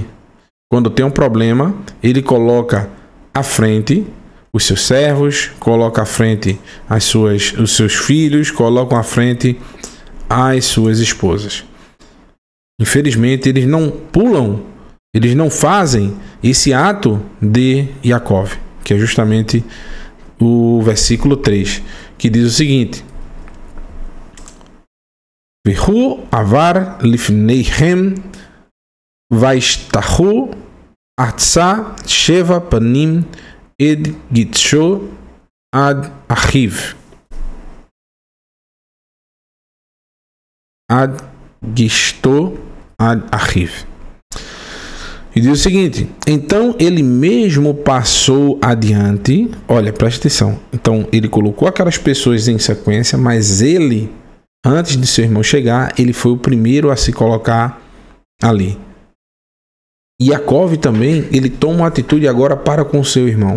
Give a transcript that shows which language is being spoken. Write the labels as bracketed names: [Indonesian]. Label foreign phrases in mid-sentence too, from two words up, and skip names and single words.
[Portuguese] Quando tem um problema, ele coloca à frente os seus servos, coloca à frente os seus filhos, coloca à frente as suas esposas. Infelizmente, eles não pulam, eles não fazem esse ato de Yaakov, que é justamente o versículo 3, que diz o seguinte: [Hebrew] והוא עבר לפניהם וישתחו ארצה שבע פעמים עד גשתו עד אחיו עד גשתו עד אחיו. [Portuguese] E diz o seguinte: então ele mesmo passou adiante. Olha, preste atenção. Então ele colocou aquelas pessoas em sequência, mas ele, antes de seu irmão chegar, ele foi o primeiro a se colocar ali. E Jacó também, ele toma uma atitude agora para com seu irmão.